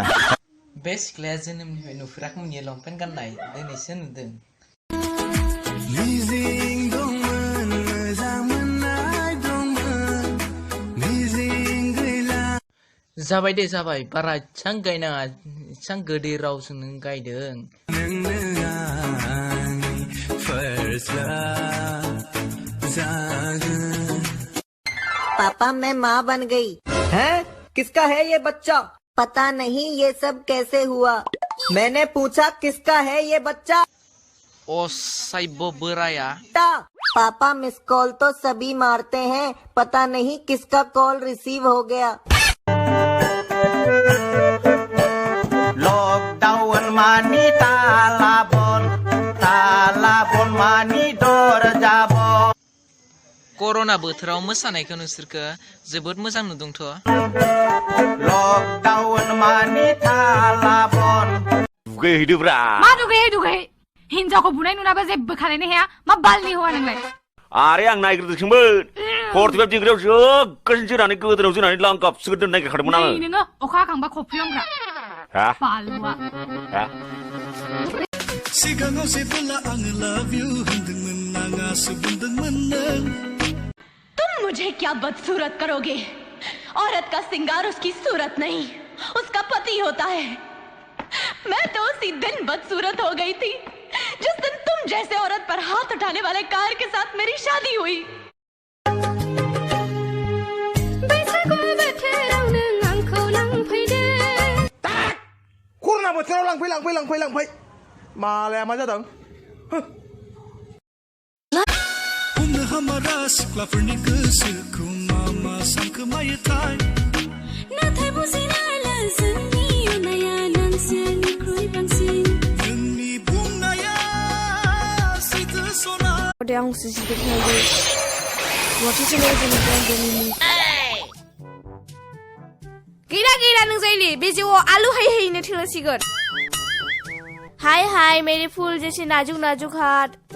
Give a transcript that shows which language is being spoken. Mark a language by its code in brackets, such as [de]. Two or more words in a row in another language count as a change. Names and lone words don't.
[brx] बे सिख्लाया जोनोमनिफ्राय नुफेराखैमोन लंपेन्ट गाननाय दिनैसो नुदों जाबाय दे जाबाय बारा इसां गायनाङा इसां गोदै रावजों नों गायदों [hi] पापा मैं माँ बन गई। हैं? किसका है ये बच्चा? पता नहीं ये सब कैसे हुआ। मैंने पूछा किसका है ये बच्चा? [brx] ओ साइबो बोराया [hi] पापा मिस कॉल तो सभी मारते हैं, पता नहीं किसका कॉल रिसीव हो गया। [brx] लॉकडाउन मानी तालाबन मानी दर जाबो कर'ना बोथोराव मोसानायखौ नोंसोरखो जोबोद मोजां नुदोंथ' लॉकडाउन मानी तालाबन दुगैहैदोब्रा मा दुगैहै हिनजावखौ बुनाय नुनाबा जेबो खालायनो हाया मा बालनि हौवा नोंलाय आरे आं नायग्रोदोंसोमोन 45 डिग्रियाव जोगोन जोनानै गोदोनाव जोनानै लांगाबसो दोननो नागिरखादोंमोन आङो नोङो अखा हाखांबा खफ्रियावग्रा हा बालुआ हा सिगाङाव जेबोला आङो लाभ इउ होनदोंमोन नाङासो बुंदोंमोन नों [hi] तुम मुझे क्या बदसूरत करोगे औरत का सिंगार उसकी सूरत नहीं उसका पति होता है मैं तो उसी दिन बदसूरत हो गई थी जिस दिन तुम जैसे औरत पर हाथ उठाने वाले कार के साथ मेरी शादी हुई [brx] कोरोना बोथोराव लांफै मालाया मा जादों बुंनो हामारा सिख्लाफोरनि गोसोखौ मा मा सानखोमायोथाय नाथाय बुजिनायला जोंनि अननाया नोंसोरनिख्रुइ बांसिन जोंनि बुंनाया सैथो सना गैला नों जायलि बे जिउआव आलु हैनो थोसिगोन [hi] हाय मेरे फूल जैसे नाजुक हाथ